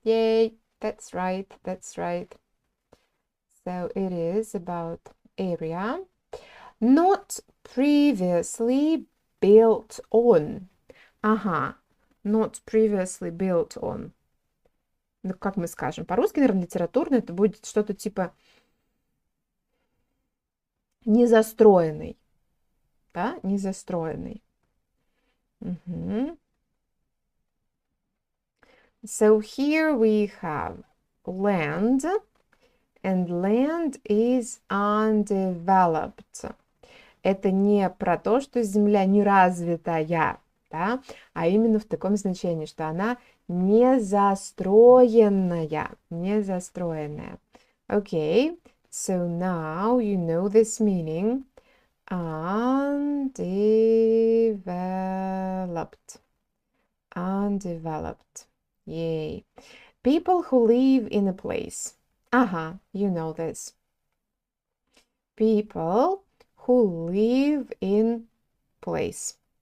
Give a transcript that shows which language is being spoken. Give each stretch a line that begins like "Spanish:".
English: Yay, that's right, that's right. So it is about area. Not previously built on. Not previously built on.
Russian: Ну, как мы скажем? По-русски, наверное, литературно это будет что-то типа незастроенный. Да? Незастроенный.
English: So here we have land, and land is undeveloped.
Russian: Это не про то, что земля не развитая, да? А именно в таком значении, что она не застроенная, не застроенная.
English: Okay, so now you know this meaning. Undeveloped. Undeveloped. Yay. People who live in a place. You know this. People who live in place.